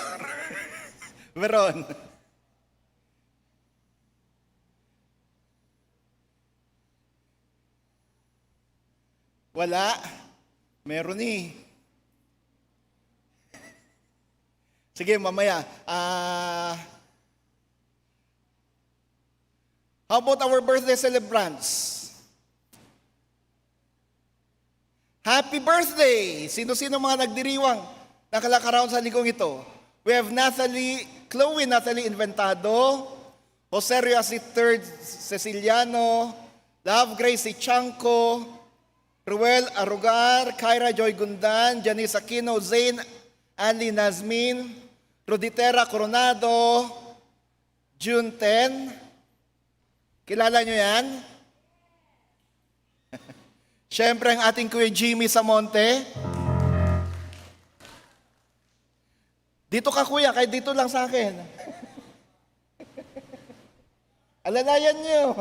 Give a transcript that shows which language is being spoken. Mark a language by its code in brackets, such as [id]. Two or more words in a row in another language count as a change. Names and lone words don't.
[tl] Meron. Wala. Meron eh. Sige, mamaya. [en] How about our birthday celebrants? Happy birthday! [tl] Sino-sino mga nagdiriwang nakalakaraon sa lingkong ito? [en] We have Chloe Natalie Inventado, Jose Riasi III Ceciliano, Love Gracie Chanco, Ruel Arugar, Kyra Joy Gundan, Janice Aquino, Zane Anli Nazmin, Roditera Coronado, June 10. [tl] Kilala nyo yan? Siyempre ang ating Kuya Jimmy Samonte. Dito ka kuya, kahit dito lang sa akin. Alalayan nyo.